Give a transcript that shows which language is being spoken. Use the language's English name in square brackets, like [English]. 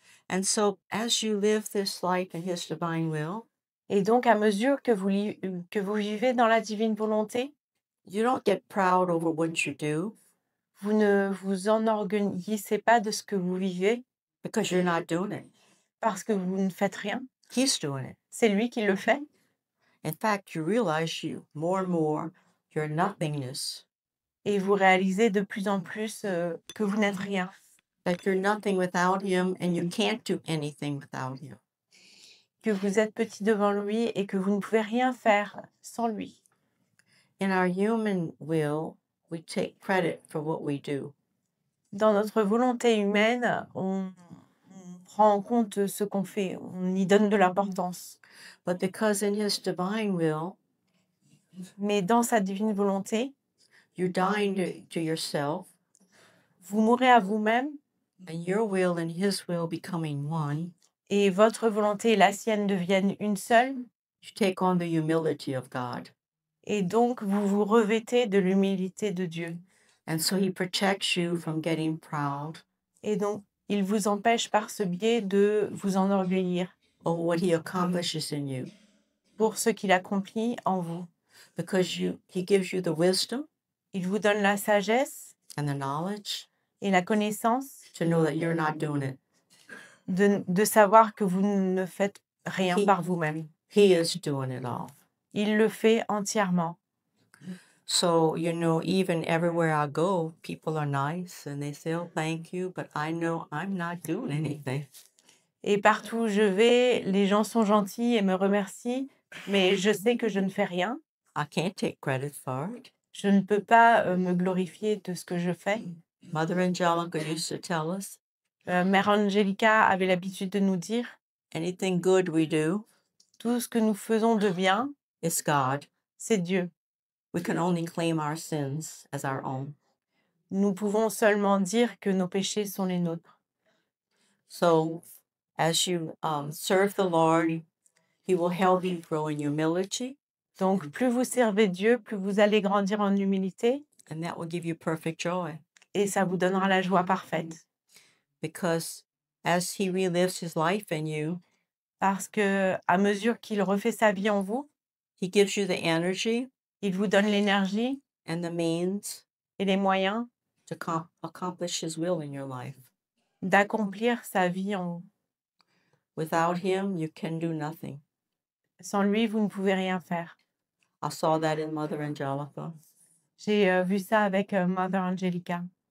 [English] And so, as you live this life in His divine will, [French] Et donc, à mesure que vous vivez dans la divine volonté, [English] you don't get proud over what you do [French] vous ne vous enorgueillissez pas de ce que vous vivez [English] because you're not doing it. [French] parce que vous ne faites rien. [English] He's doing it. [French] C'est lui qui le fait. [English] In fact, you realize more and more your nothingness, [French] Et vous réalisez de plus en plus que vous n'êtes rien. [English] that you're nothing without Him and you can't do anything without Him. [French] Que vous êtes petit devant lui et que vous ne pouvez rien faire sans lui. [English] In our human will, we take credit for what we do. [French] Dans notre volonté humaine, on prend en compte ce qu'on fait, on y donne de l'importance. [English] But because in His divine will, [French] Mais dans sa divine volonté, [English] you're dying to yourself, [French] vous mourrez à vous-même [English] and your will and His will becoming one, [French] et votre volonté et la sienne deviennent une seule. [English] you take on the humility of God. [French] Et donc, vous vous revêtez de l'humilité de Dieu. [English] And so He protects you from getting proud [French] Et donc, il vous empêche par ce biais de vous enorgueillir [English] over what He accomplishes in you. [French] pour ce qu'il accomplit en vous. [English] Because He gives you the wisdom [French] Il vous donne la sagesse [English] and the knowledge [French] et la connaissance [English] to know that you're not doing it. [French] de savoir que vous ne faites rien par vous-même. [English] He is doing it all. [French] Il le fait entièrement. [English] So, even everywhere I go, people are nice and they say, oh, thank you, but I know I'm not doing anything. [French] Et partout où je vais, les gens sont gentils et me remercient, mais je sais que je ne fais rien. [English] I can't take credit for it. [French] Je ne peux pas me glorifier de ce que je fais. [English] Mother Angelica used to tell us [French] Mère Angelica avait l'habitude de nous dire, [English] anything good we do [French] tout ce que nous faisons de bien, [English] is God. [French] c'est Dieu. [English] We can only claim our sins as our own. [French] Nous pouvons seulement dire que nos péchés sont les nôtres. [English] So, as you serve the Lord, He will help you grow in humility, [French] Donc, plus vous servez Dieu, plus vous allez grandir en humilité [English] and that will give you perfect joy. [French] et ça vous donnera la joie parfaite. [English] Because as He relives His life in you, [French] Parce que à mesure qu'il refait sa vie en vous, [English] He gives you the energy [French] il vous donne l'énergie [English] and the means [French] et les moyens [English] to accomplish His will in your life. [French] d'accomplir sa vie en vous. [English] Without Him, you can do nothing. [French] Sans lui, vous ne pouvez rien faire. [English] I saw that in Mother Angelica. [French] J'ai vu ça avec Mother Angelica.